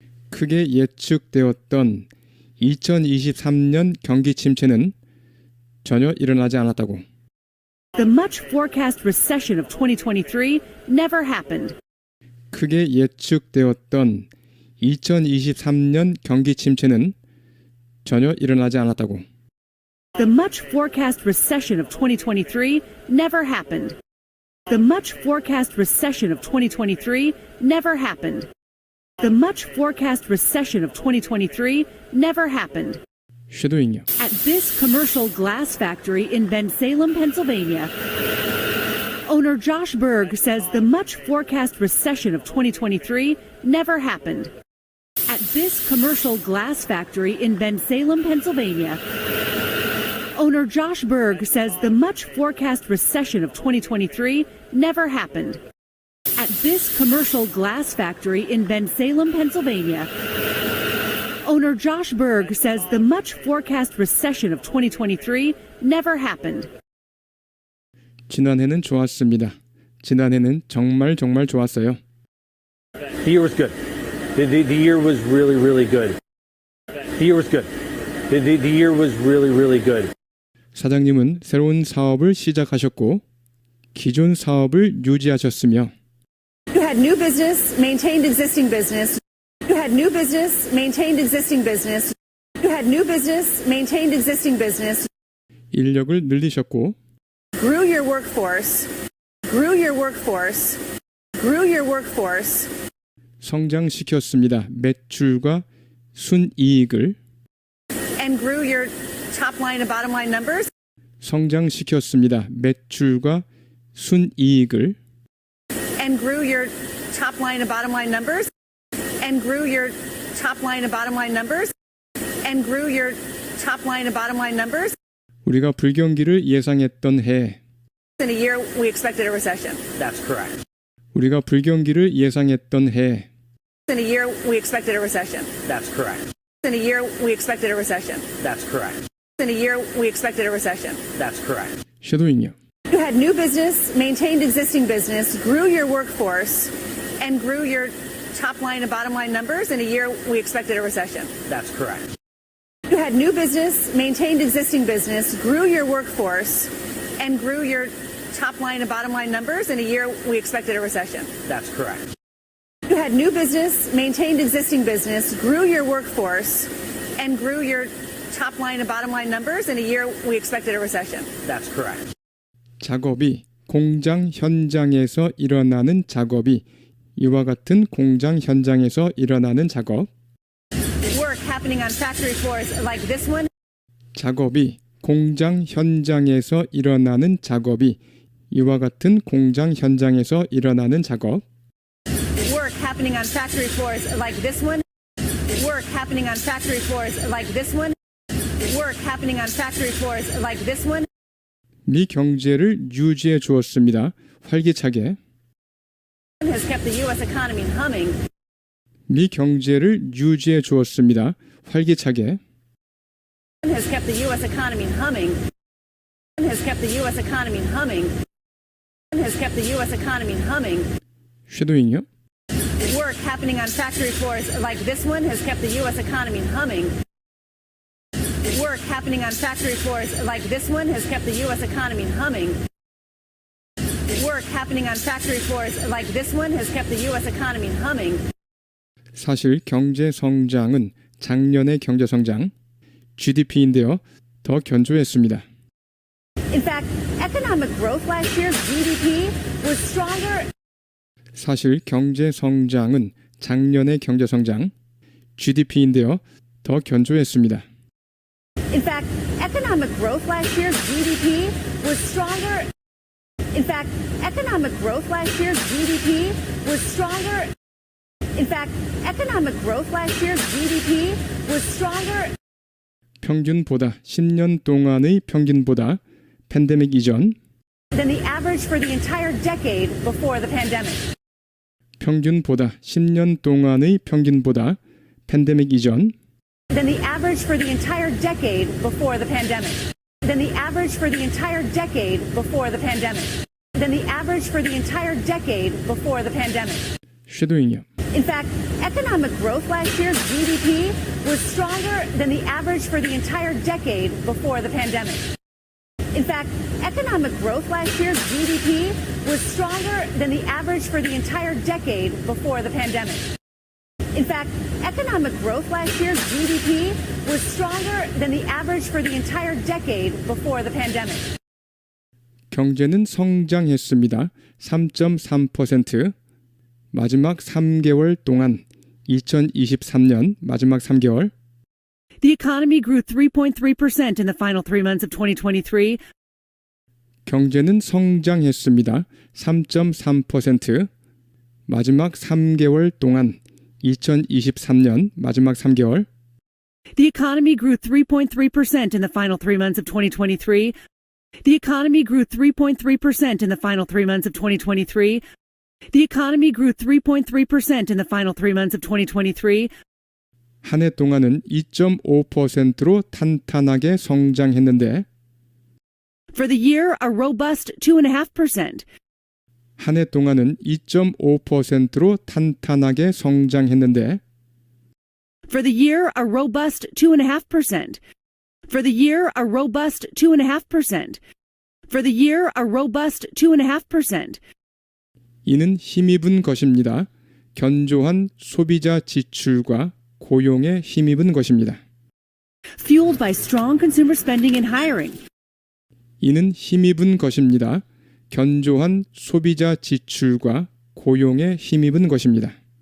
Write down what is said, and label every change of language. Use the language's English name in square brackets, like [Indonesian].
[Korean] 크게 예측되었던 2023년 경기 침체는 전혀 일어나지 않았다고. [English] the much forecast recession of 2023 never happened. [Korean] 크게 예측되었던 2023년 경기 침체는 전혀 일어나지 않았다고. [English] The much forecast recession of 2023 never happened. The much forecast recession of 2023 never happened. The much forecast recession of 2023 never happened. [Korean] 쉐도잉요. [English] At this commercial glass factory in Bensalem, Pennsylvania. Owner Josh Berg says the much forecast recession of 2023 never happened. At this commercial glass factory in Bensalem, Pennsylvania. Owner Josh Berg says the much forecast recession of 2023 never happened. At this commercial glass factory in Bensalem, Pennsylvania. Owner Josh Berg says the much forecast recession of 2023 never happened. [Korean] 지난해는 좋았습니다. 지난해는 정말 좋았어요. [English] The year was good. The year was really good. The year was good. The year was really good. [Korean] 사장님은 새로운 사업을 시작하셨고 기존 사업을 유지하셨으며 [English] You had new business, maintained existing business. You had new business, maintained existing business. You had new business, maintained existing business. [Korean] 인력을 늘리셨고 [English] Grew your workforce. Grew your workforce. Grew your workforce. [Korean] 성장시켰습니다. 매출과 순이익을 [English] And grew your top line and bottom line numbers. [Korean] 성장시켰습니다. 매출과 순이익을 [English] And grew your top line and bottom line numbers. And grew your top line and bottom line numbers and grew your top line and bottom line numbers. [Korean] 우리가 불경기를 예상했던 해. [English] In a year, we expected a recession. That's correct. [Korean] 우리가 불경기를 예상했던 해. [English] In a year, we expected a recession. That's correct. In a year, we expected a recession. That's correct. In a year, we expected a recession. That's correct. [Korean] 섀도잉요. [English] You had new business, maintained existing business, grew your workforce, and grew your top line and bottom line numbers. In a year, we expected a recession. That's correct. You had new business, maintained existing business, grew your workforce, and grew your top line and bottom line numbers. In a year, we expected a recession. That's correct. You had new business, maintained existing business, grew your workforce, and grew your top line and bottom line numbers. In a year, we expected a recession. That's correct. [Korean] 작업이 공장 현장에서 일어나는 작업이 이와 같은 공장 현장에서 일어나는 작업. [English] Work happening on factory floors like this one. [Korean] 작업이 공장 현장에서 일어나는 작업이 이와 같은 공장 현장에서 일어나는 작업. [English] Work happening on factory floors like this one. Work happening on factory floors like this one. Work happening on factory floors like this one. [Korean] 미 경제를 유지해 주었습니다. 활기차게. [English] Has kept the U.S. economy humming. [Korean] 미 경제를 유지해 주었습니다. 활기차게. [English] Has kept the U.S. economy humming. Has kept the U.S. economy humming. Has kept the U.S. economy humming. [Korean] 섀도잉요. [English] Work happening on factory floors like this one has kept the U.S. economy humming. Work happening on factory floors like this one has kept the U.S. economy humming. Work happening on factory floors like this one has kept the U.S. economy humming. [Korean] 사실 경제 성장은 작년의 경제 성장 GDP인데요. 더 견조했습니다. [English] In fact, economic growth last year's GDP was stronger. [Korean] 사실 경제 성장은 작년의 경제 성장 GDP인데요. 더 견조했습니다. [English] In fact, economic growth last year's GDP was stronger. In fact, economic growth last year's GDP was stronger. In fact, economic growth last year's GDP was stronger. [Korean] 평균보다 10년 동안의 평균보다 팬데믹 이전 [English] Than the average for the entire decade before the pandemic. [Korean] 평균보다 10년 동안의 평균보다 팬데믹 이전 [English] Than the average for the entire decade before the pandemic. Than the average for the entire decade before the pandemic. Than the average for the entire decade before the pandemic. [Korean] 섀도잉요. [English] In fact, economic growth last year's GDP was stronger than the average for the entire decade before the pandemic. In fact, economic growth last year's GDP was stronger than the average for the entire decade before the pandemic. In fact, economic growth last year's GDP was stronger than the average for the entire decade before the pandemic. [Korean] 경제는 성장했습니다. 3.3%. 마지막 3개월 동안 2023년 마지막 3개월 [English] The economy grew 3.3% in the final 3 months of 2023. [Korean] 경제는 성장했습니다. 3.3%. 마지막 3개월 동안 2023년 마지막 3개월 [English] The economy grew 3.3% in the final 3 months of 2023. The economy grew 3.3% in the final 3 months of 2023. The economy grew 3.3% in the final 3 months of 2023. [Korean] 한 해 동안은 2.5%로 탄탄하게 성장했는데 [English] For the year, a robust 2.5%. [Korean] 한 해 동안은 2.5%로 탄탄하게 성장했는데 [English] For the year, a robust 2.5%. For the year, a robust 2.5%. For the year, a robust 2.5%. [Korean] 이는 힘입은 것입니다. 견조한 소비자 지출과 고용에 힘입은 것입니다. [English] Fueled by strong consumer spending and hiring. [Korean] 이는 힘입은 것입니다. 견조한 소비자 지출과 고용에 힘입은 것입니다.